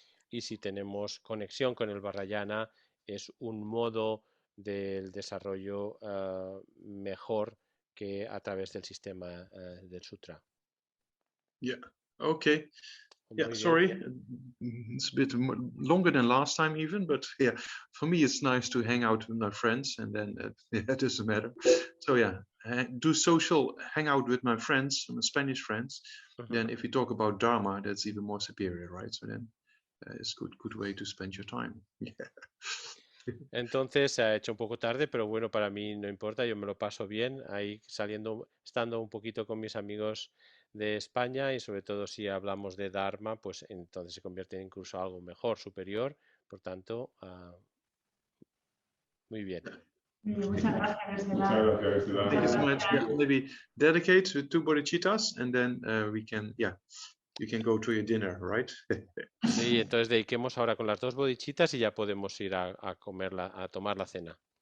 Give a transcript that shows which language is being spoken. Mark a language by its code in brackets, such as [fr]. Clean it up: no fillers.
[es] Y si tenemos conexión con el Vajrayana, es un modo del desarrollo mejor que a través del sistema del sutra. [en] Yeah, okay. Yeah, sorry, it's a bit longer than last time even, but yeah, for me it's nice to hang out with my friends, and then it doesn't matter. So yeah, do social, hang out with my friends, my Spanish friends. Then if we talk about Dharma, that's even more superior, right? So then it's a good way to spend your time. Yeah. [es] Entonces se ha hecho un poco tarde, pero bueno, para mí no importa, yo me lo paso bien ahí estando un poquito con mis amigos de España, y sobre todo si hablamos de Dharma, pues entonces se convierte en incluso algo mejor, superior, por tanto, muy bien. Muchas gracias, [en] Thank you so much. Yeah, maybe dedicate with 2 bodhicittas, and then you can go to your dinner, right? [es] Sí, entonces dediquemos ahora con las 2 bodhicittas y ya podemos ir a tomar la cena.